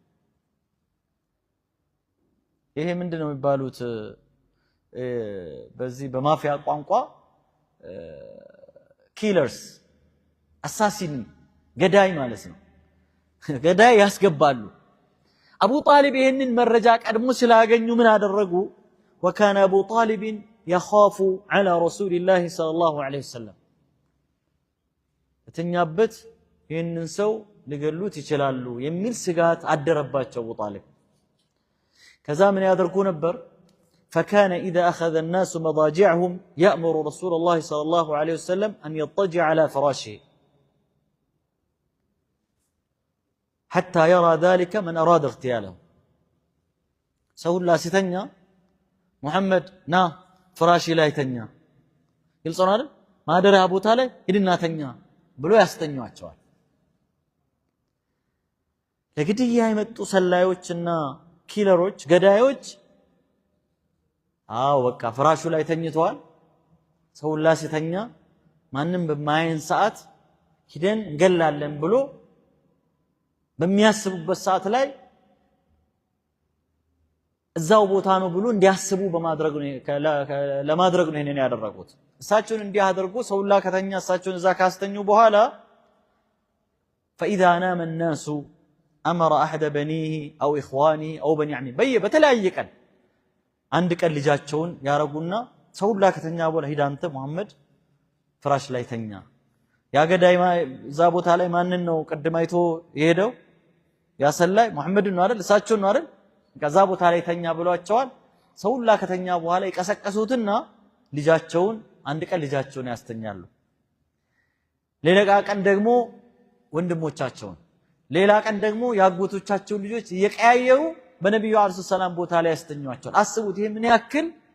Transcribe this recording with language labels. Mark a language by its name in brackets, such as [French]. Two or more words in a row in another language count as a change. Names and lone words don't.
[Amharic] ይሄ ምንድነው የሚባሉት በዚህ በማፊያ ቋንቋ [English] killers assassin [Amharic] ገዳይ ማለት ነው ገዳይ ያስገባሉ አቡ ጣሊብ ይሄንን መረጃ ቀድሞ ስላገኙ ምን አደረጉ [Arabic] وكان ابو طالب يخاف على رسول الله صلى الله عليه وسلم [Amharic] እተኛበት ይሄንን ሰው ሊገሉት ይችላሉ የሚል ስጋት አደረባቸው አቡ ጣሊብ ከዛ ምን ያደርጉ ነበር [Arabic] فكان إذا أخذ الناس مضاجعهم يأمر رسول الله صلى الله عليه وسلم أن يضطجع على فراشه حتى يرى ذلك من أراد اغتياله [Amharic] ሰውላ ሲተኛ ሙሐመድ ና ፍራሽ ላይ ተኛ ግልጽ ነው አይደል ማደሪያ ቦታ ላይ ሂድና ተኛ ብሎ ያስተኛቸዋል ለግድያ የመጡ ሰላዮችና ኪለሮች ገዳዮች በቃ ፍራሹ ላይ ተኝተዋል ሰውላ ሲተኛ ማንንም በማይን ሰዓት ሂደን እንገላለን ብሎ በሚያስቡበት ሰዓት ላይ እዛው ቦታ ነው ብሎ እንዲያስቡ ለማድረግ ነው ይሄንን ያደረጉት እሳቸውን እንዲያደርጉ ሰውላ ከተኛ እሳቸውን እዛ ካስተኙ በኋላ [Arabic] فإذا نام الناس أمر أحد بنيه أو إخوانه أو بني عمه [Amharic] በተለያየ ቀን አንድ ቀን ልጃቸውን ያረጉና ሰውላ ከተኛ በኋላ ሂድ አንተ መሐመድ ፍራሽ ላይ ተኛ ያገዳይ እዛ ቦታ ላይ ማንን ነው ቀድም አይቶ የሄደው ያሰላይ መሐመድ ነው አይደል እሳቸው ነው አይደል ከዛ ቦታ ላይ ተኛ ብሏቸዋል ሰውላ ከተኛ በኋላ ይቀሰቀሱትና ልጃቸውን አንድ ቀን ልጃቸውን ያስተኛሉ ሌላ ቀን ደግሞ ወንድሞቻቸውን ሌላ ቀን ደግሞ ያጎቶቻቸው ልጆች እየቀያየሩ በነብዩ [Arabic] عليه السلام [Amharic] ቦታ ላይ ያስተኛቸዋል አስቡት ይሄ ምን ያክል